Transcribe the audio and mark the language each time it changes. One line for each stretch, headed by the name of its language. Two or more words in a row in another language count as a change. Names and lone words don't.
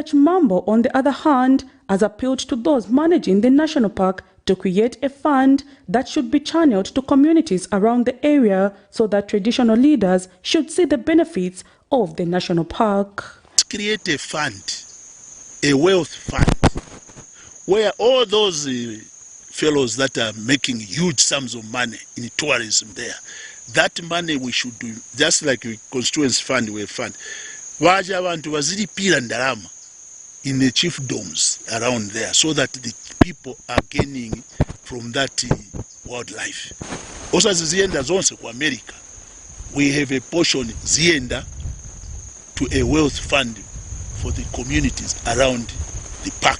English: Chimambo, on the other hand, has appealed to those managing the national park to create a fund that should be channeled to communities around the area so that traditional leaders should see the benefits of the national park. Let's create a fund, a wealth fund, where all those fellows that are making huge sums of money in tourism there, that money we should do, just like a constituency fund, we fund.
Nyanja: Vaja abantu bazilipira ndalama
English: in the chiefdoms around there so that the people are gaining from that wildlife. Also
Nyanja: zienda zonse kwa
English: America, we have a portion zienda to a wealth fund for the communities around the park.